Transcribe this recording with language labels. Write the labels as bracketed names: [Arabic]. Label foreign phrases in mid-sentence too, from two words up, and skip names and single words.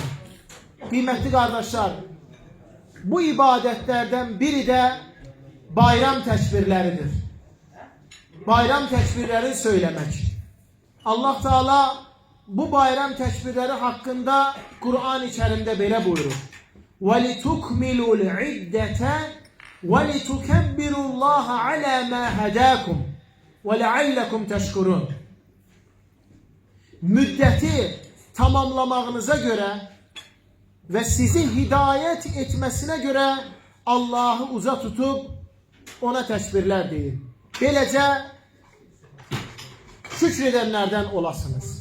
[Turkish] Kıymetli kardeşler, bu ibadetlerden biri de bayram tekbirleridir. Bayram tekbirleri söylemek. Allah Teala bu bayram tekbirleri hakkında Kur'an içerisinde böyle buyurur. [Arabic] وَلِتُكْمِلُوا الْعِدَّةَ وَلِتُكَبِّرُوا اللّٰهَ عَلَى مَا هَدَاكُمْ وَلَعَلَّكُمْ تَشْكُرُونَ. [Turkish] Müddeti tamamlamağınıza göre ve sizi hidayet etmesine göre Allah'ı uza tutup ona tekbirler deyin. Böylece şükredenlerden olasınız.